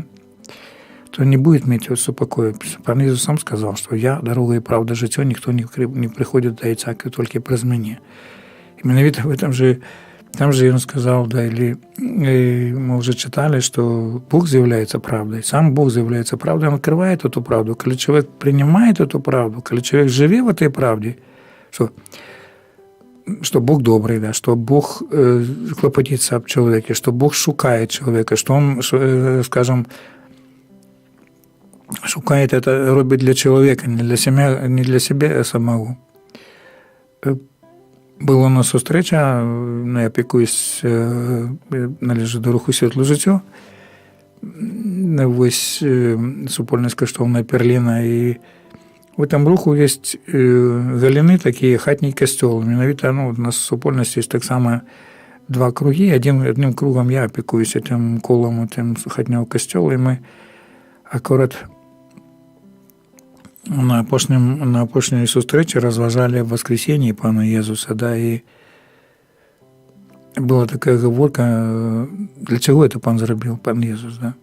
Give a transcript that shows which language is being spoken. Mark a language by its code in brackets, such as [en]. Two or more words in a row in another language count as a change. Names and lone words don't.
[ru] То не будет иметь супокоя. Пан Иисус сам сказал, что я, дорога и правда, життя, никто не приходит до Отца, только през меня. Именно в этом же, там же он сказал, да, или мы уже читали, что Бог заявляется правдой, сам Бог заявляется правдой, он открывает эту правду. Когда человек принимает эту правду, когда человек живет в этой правде, что Бог добрый, да, что Бог клопотится об человеке, что Бог шукает человека, что он, скажем, шукает это, робить для человека, не для себя самого. [uk] Була у нас зустріча, я опікуюсь, належу до руху «Світле життя». Ось супольність коштовна перліна, [be] і в этом руху есть галіны такія, хатні касцёл. Менавіта у нас в супольнасці есть таксама два кругі. Адним кругом я апекуюся тым колам тым хатняго касцёла, і мы акурат на апошняй сустрэчы разважалі воскресенье Пана Езуса, да, і была такая гаворка, для чаго это Пан зрабіў, Пан Езус, да?